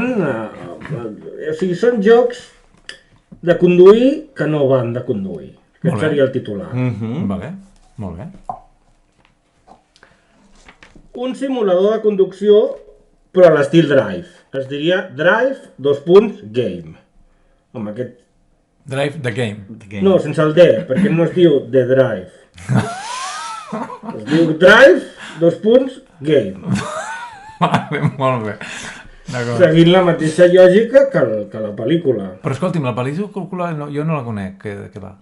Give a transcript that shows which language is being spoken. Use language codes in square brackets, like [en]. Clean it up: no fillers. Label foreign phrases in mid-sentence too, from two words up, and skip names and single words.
[ca] o sigui, són jocs de conduir que no van de conduir. Aquest seria el titular. Vale, molt bé. Un simulador de conducció, però a l'estil Drive. Es diria Drive, ;game. Home, aquest... Drive the game. No, sense el D, perquè no es diu The Drive. Es diu Drive, ;game. Vale, molt bé. Seguint la mateixa lògica que la pel·lícula. Però escolti'm, la pel·lícula jo no la conec, què va?